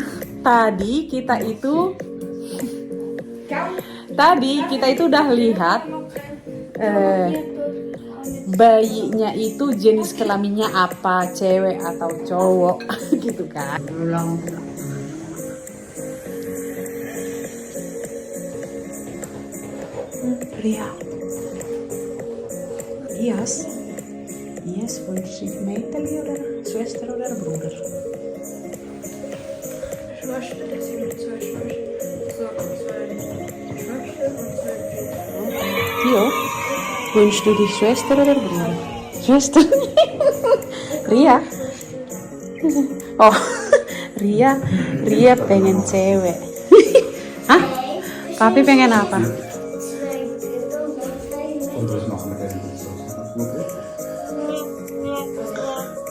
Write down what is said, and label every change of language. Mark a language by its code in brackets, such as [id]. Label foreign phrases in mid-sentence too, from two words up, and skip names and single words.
[id] Tadi kita itu udah lihat bayinya itu jenis kelaminnya apa, cewek atau cowok gitu kan. Ria. [de] Yes, wünscht sich Mädchen oder Schwester oder Bruder? Schwester, das sind zwei Schwestern und zwei Brüder. Tio, wünschst du dich Schwester oder Bruder? Schwester. [id] Ria. Oh, Ria pengen cewek. Hah? Papi pengen apa? [de] Und was machen wir denn?